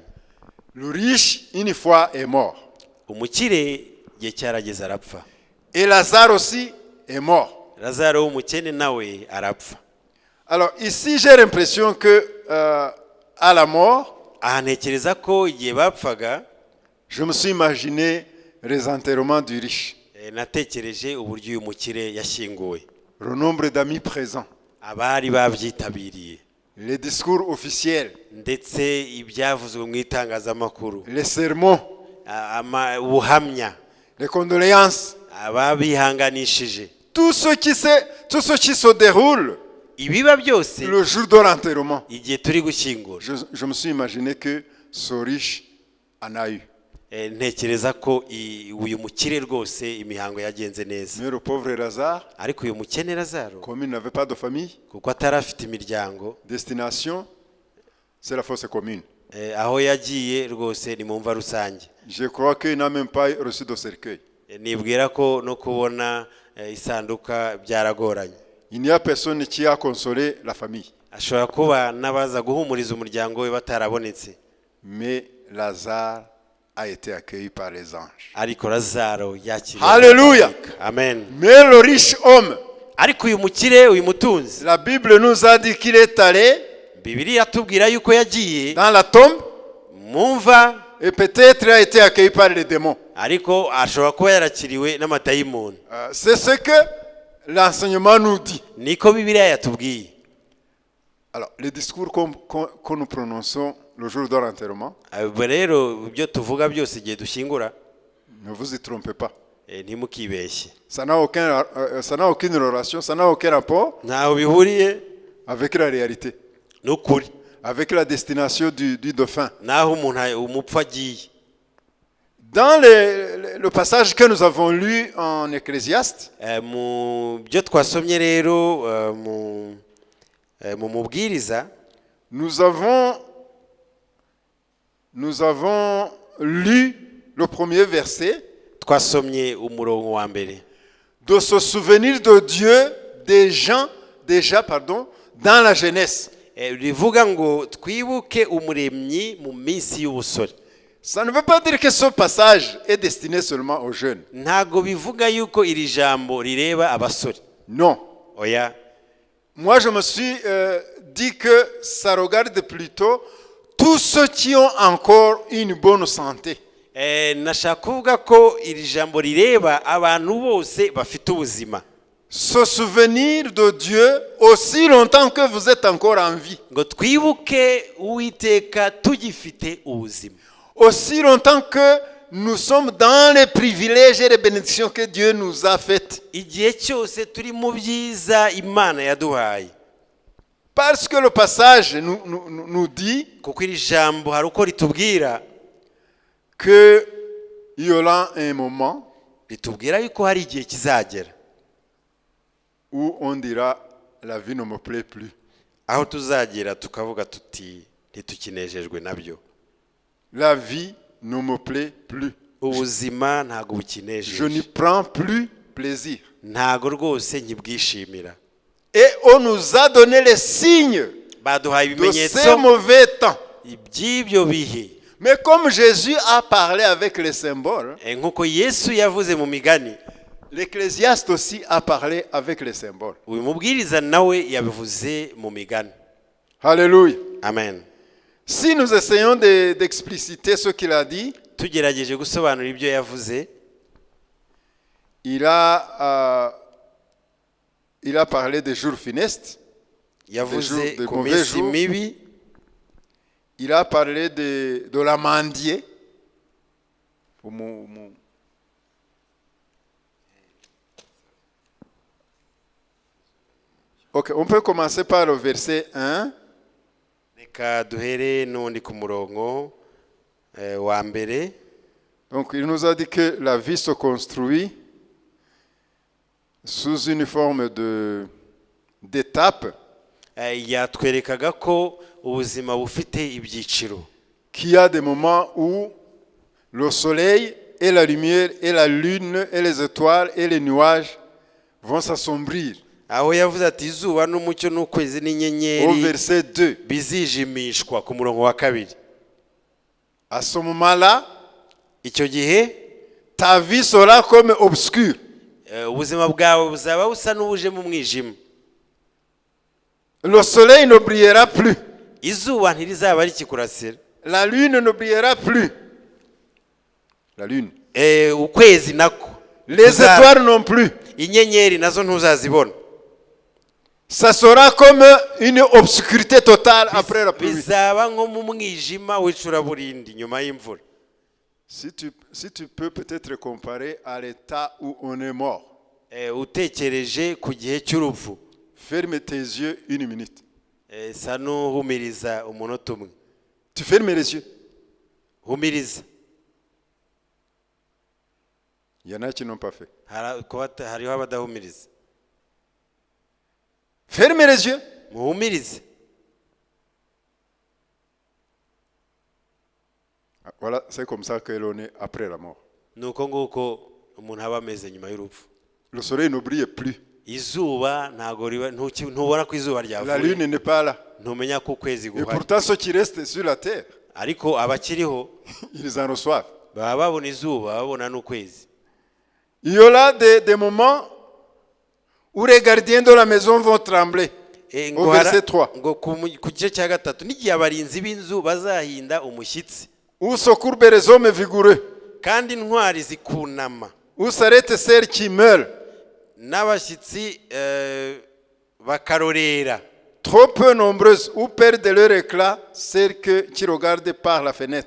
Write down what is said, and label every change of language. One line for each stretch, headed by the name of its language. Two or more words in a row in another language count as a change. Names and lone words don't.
French: Le riche, une fois, est mort.
Kinyarwanda: Umukire igihe cyarageze arapfa.
French: Et Lazare aussi est mort.
Kinyarwanda: Lazaro w'umukene nawe arapfa.
French: Alors ici, j'ai l'impression que à la mort,
Kinyarwanda: Aha ntekereza ko igihe bapfaga,
French: je me suis imaginé les enterrements du riche,
Kinyarwanda: natekereje uburyo uyu mukire yashyinguwe,
French: le nombre d'amis présents,
Kinyarwanda: abari babyitabiriye,
French: les discours officiels,
Kinyarwanda: ndetse ibyavuzwe mu itangazamakuru,
French: les sermons,
Kinyarwanda: ubuhamya,
French: les condoléances,
Kinyarwanda: ababihanganishije,
French: tout ce qui se déroule
Kinyarwanda: ibiba byose
French: le jour de l'enterrement.
Kinyarwanda: igihe turi gushyingura.
French: Je me suis imaginé que ce riche en a eu.
Kinyarwanda: Ntekereza ko uyu mukire rwose imihango yagenze neza,
French: Mais le pauvre Lazare,
Kinyarwanda: ariko uyu mukene Lazaro
French: comme il n'avait pas de famille,
Kinyarwanda: kuko atari afite imiryango,
French: destination, c'est la fosse commune.
Kinyarwanda: aho yagiye rwose ni mu mva rusange.
French: Je crois qu'il n'a même pas reçu de cercueil.
Kinyarwanda: Nibwira ko no kubona isanduka byaragoranye.
French: Il n'y a personne qui a consolé la famille.
Kinyarwanda: Ashobora kuba n'abaza guhumuriza umuryango we batarabonetse.
French: Mais Lazare a été accueilli par les anges.
Kinyarwanda: Ariko Lazaro yakiriwe.
French: Alléluia.
Kinyarwanda: Amen.
French: Mais le riche homme,
Kinyarwanda: Ariko uyu mukire, uyu mutunzi,
French: la Bible nous a dit qu'il est allé
Kinyarwanda: Bibiliya atubwira yuko yagiye
French: dans la tombe
Kinyarwanda: mu mva,
French: et peut-être a été accueilli par les démons.
Kinyarwanda: ariko ashobora kuba yarakiriwe n'amadayimoni.
French: C'est ce que l'enseignement nous dit.
Kinyarwanda: Niko Bibiliya yatubwiye.
French: Alors, les discours que nous prononçons le jour de l'enterrement,
Kinyarwanda: Ubwo rero ibyo tuvuga byose igihe dushyingura,
French: ne vous y trompez pas.
Kinyarwanda: ntimukibeshye.
French: Ça n'a aucune relation, ça n'a aucun rapport
Kinyarwanda: Ntaho bihuriye
French: avec la réalité,
Kinyarwanda: n'ukuri,
French: avec la destination du dauphin.
Kinyarwanda: naho umupfu agiye.
French: Dans le passage que nous avons lu en Ecclésiaste,
Kinyarwanda: Mu byo twasomye rero mu mubwiriza,
French: nous avons lu le premier verset,
Kinyarwanda: twasomye umurongo wa mbere,
French: de se souvenir de Dieu déjà dans la jeunesse.
Kinyarwanda: rivuga ngo twibuke umuremyi mu minsi y'ubusore.
French: Ça ne veut pas dire que ce passage est destiné seulement aux jeunes.
Kinyarwanda: Ntago bivuga yuko iri jambo rireba abasore.
French: Non.
Kinyarwanda: Oya.
French: Moi, je me suis dit que ça regarde plutôt tous ceux qui ont encore une bonne santé.
Kinyarwanda: Nashaka kuvuga ko iri jambo rireba abantu bose bafite ubuzima.
French: Se souvenir de Dieu aussi longtemps que vous êtes encore en vie.
Kinyarwanda: Ngo twibuke Uwiteka tugifite ubuzima.
French: Aussi longtemps que nous sommes dans les privilèges et les bénédictions que Dieu nous a faites.
Kinyarwanda: Igihe cyose turi mu byiza Imana yaduhaye.
French: Parce que le passage nous dit
Kinyarwanda: Kuko iri jambo hari uko ritubwira
French: qu'il y aura un moment
Kinyarwanda: ritubwira yuko hari igihe kizagera
French: où on dira la vie ne me plaît plus.
Kinyarwanda: aho tuzagera tukavuga tuti ntitukinejejwe nabyo.
French: La vie ne me plaît plus.
Kinyarwanda: Ubuzima ntago
French: Je
Kinyarwanda: bukinejeje.
French: n'y prends plus plaisir.
Kinyarwanda: Ntago rwose nkibwishimira.
French: Et on nous a donné les signes
Kinyarwanda: Baduhaye
French: de ces
Kinyarwanda: ibimenyetso
French: mauvais temps.
Kinyarwanda: by'ibyo bihe.
French: Mais comme Jésus a parlé avec les symboles,
Kinyarwanda: Nkuko Yesu yavuze mu migani,
French: l'Ecclésiaste aussi a parlé avec les symboles.
Kinyarwanda: uyu mubwiriza nawe yabivuze mu migani.
French: Alléluia.
Kinyarwanda: Amen.
French: Si nous essayons d'expliciter ce qu'il a dit,
Kinyarwanda: Tugerageje gusobanura ibyo yavuze,
French: il a parlé des jours funestes,
Kinyarwanda: yavuze
French: des
Kinyarwanda: ku
French: mauvais
Kinyarwanda: minsi
French: jours.
Kinyarwanda: mibi,
French: il a parlé de l'amandier, Ok, on peut commencer par le verset 1.
Kinyarwanda: reka duhere n'undi ku murongo wa mbere.
French: Donc, il nous a dit que la vie se construit sous une forme d'étape
Kinyarwanda: yatwerekaga ko ubuzima bufite ibyiciro,
French: qu'il y a des moments où le soleil et la lumière et la lune et les étoiles et les nuages vont s'assombrir.
Kinyarwanda: aho yavuze ati izuba n'umucyo n'ukwezi
French: Au
Kinyarwanda: n'inyenyeri
French: verset 2.
Kinyarwanda: bizijimishwa ku murongo wa kabiri.
French: À ce moment-là,
Kinyarwanda: icyo gihe
French: ta vie sera comme obscure.
Kinyarwanda: ubuzima bwawe buzaba busa n'ubuje mu mwijima.
French: Le soleil ne brillera plus.
Kinyarwanda: izuba ntirizaba rikikurasira.
French: La lune ne brillera plus. La lune.
Kinyarwanda: ukwezi nako.
French: Les étoiles non plus.
Kinyarwanda: inyenyeri nazo ntuzazibona.
French: Ça sera comme une obscurité totale après la pluie.
Kinyarwanda: bizaba nko mu mwijima w'icuraburindi nyuma y'imvura.
French: Si tu peux peut-être comparer à l'état où on est mort.
Kinyarwanda: utekereje ku gihe cy'urupfu.
French: Ferme tes yeux une minute.
Kinyarwanda: sa n'uhumiriza umunota umwe.
French: Tu fermes les yeux.
Kinyarwanda: humiriza.
French: Il y en a qui n'ont pas fait.
Kinyarwanda: hariho abadahumiriza.
French: Ferme les yeux.
Kinyarwanda: muhumirize.
French: Voilà, c'est comme ça que l'on est après la mort.
Kinyarwanda: nuko nguko umuntu aba ameze nyuma y'urupfu.
French: Le soleil ne brille plus.
Kinyarwanda: izuba ntago ntubona ko izuba
French: La
Kinyarwanda: ryavuye.
French: lune n'est pas là.
Kinyarwanda: ntumenya ko ukwezi
French: Et
Kinyarwanda: guhari.
French: pourtant, ceux qui restent sur la terre,
Kinyarwanda: ariko abakiriho
French: ils en reçoivent.
Kinyarwanda: baba babona izuba babona n'ukwezi.
French: Il y aura des moments où les gardiens de la maison vont trembler. Au verset 3.
Kinyarwanda: ngo ku gice cya gatatu n'igihe abarinzi b'inzu bazahinda umushyitsi.
French: Où se courbent les hommes vigoureux.
Kinyarwanda: kandi intwari zikunama.
French: Où s'arrêtent celles qui meurent.
Kinyarwanda: n'abashyitsi bakarorera.
French: Trop peu nombreuses, où perdent leur éclat celles qui regardent par la fenêtre.